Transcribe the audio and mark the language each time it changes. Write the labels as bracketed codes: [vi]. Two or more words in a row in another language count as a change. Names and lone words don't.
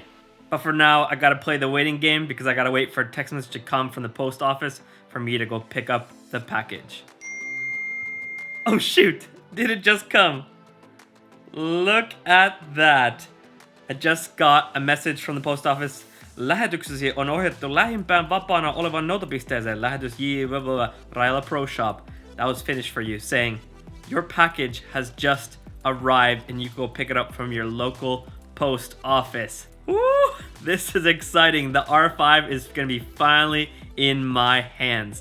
[en] But for now, I gotta play the waiting game because I gotta wait for a text message to come from the post office for me to go pick up the package. Oh shoot, did it just come? Look at that. I just got a message from the post office. [fi] Lähetyksesi on ohjattu lähimpään vapaana olevan noutopisteeseen. Lähetys J. Raila Pro Shop. [en] That was finished for you, saying your package has just arrived and you go pick it up from your local post office. Woo! This is exciting. The R5 is gonna be finally in my hands.